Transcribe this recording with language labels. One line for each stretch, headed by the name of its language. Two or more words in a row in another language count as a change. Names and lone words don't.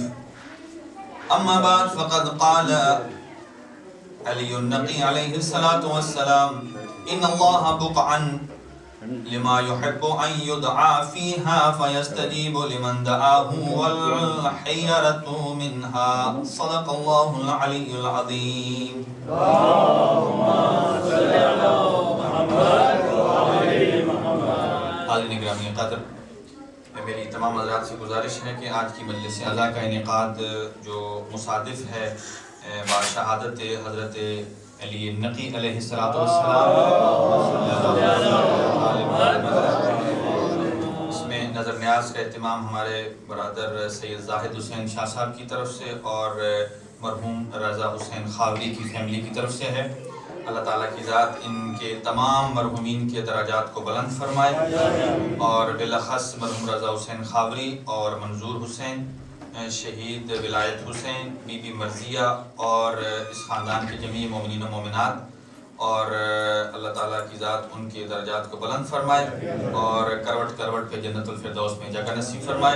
Arabic: أما بعد فقد قال علي النقي عليه الصلاة والسلام: إن الله بقعا لما يحب أن يدعى فيها فيستجيب لمن دعاه والحيرة منها. صدق الله العلي العظيم. اللهم صل على محمد وآل محمد.
Urdu: حاضرین گرامی قدر، میری تمام حضرات سے گزارش ہے کہ آج کی مجلس عزا کا انعقاد جو مصادف ہے بشہادت حضرت علی النقی
Arabic: علیہ الصلوۃ والسلام،
Urdu: اس میں نظر نیاز کا اہتمام ہمارے برادر سید زاہد حسین شاہ صاحب کی طرف سے اور مرحوم رضا حسین خاوری کی فیملی کی طرف سے ہے. اللہ تعالیٰ کی ذات ان کے تمام مرحومین کے درجات کو بلند فرمائے اور بالاخص مرحوم رضا حسین خاوری اور منظور حسین، شہید ولایت حسین، بی بی مرضیہ اور اس خاندان کے جمیع مومنین و مومنات، اور اللہ تعالیٰ کی ذات ان کے درجات کو بلند فرمائے اور کروٹ کروٹ پہ جنت الفردوس میں جگہ نصیب فرمائے.